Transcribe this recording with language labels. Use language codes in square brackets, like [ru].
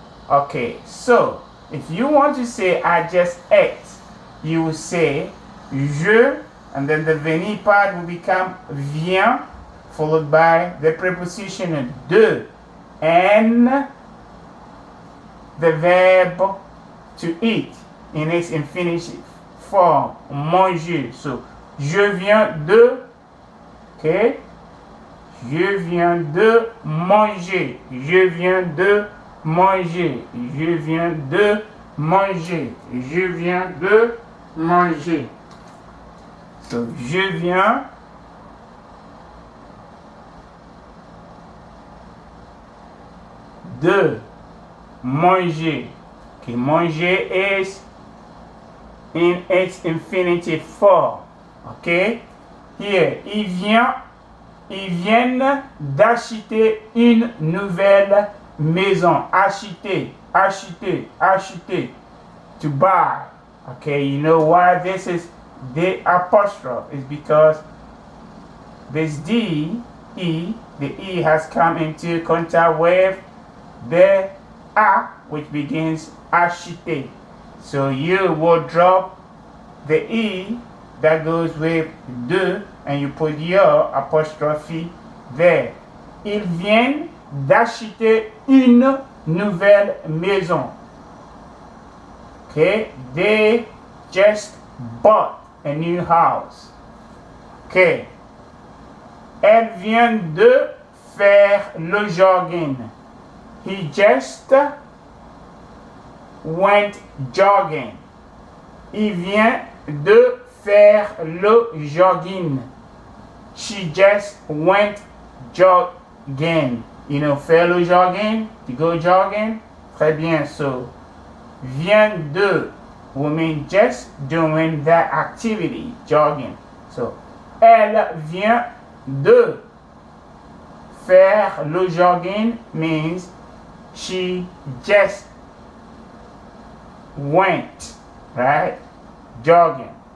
[en] Okay, so if you want to say I just ate, you will say je, and then the venir part will become viens, followed by the preposition de, and the verb to eat in its infinitive form, manger. [fr] So je viens de, okay, je viens de manger, je viens de manger, je viens de manger, je viens de manger. So je viens de manger. [en] Okay, manger is in its infinitive form. Okay, here [fr] ils viennent d'acheter une nouvelle maison. Acheter, acheter, acheter, [en] to buy. Okay, you know why this is the apostrophe? Is because this D, E, the E has come into contact with the A, which begins acheter. So you will drop the E that goes with de, and you put your apostrophe there. [fr] Ils viennent d'acheter une nouvelle maison. [en] Okay, they just bought a new house. [fr] Okay, elle vient de faire le jogging. [en] He just went jogging. [fr] Il vient de faire le jogging. [en] She just went jogging. You know, [fr] faire le jogging, [en] to go jogging. [fr] Très bien. [en] So, vient de will mean just doing that activity, jogging. So, [fr] elle vient de faire le jogging [en] means she just went, right, jogging.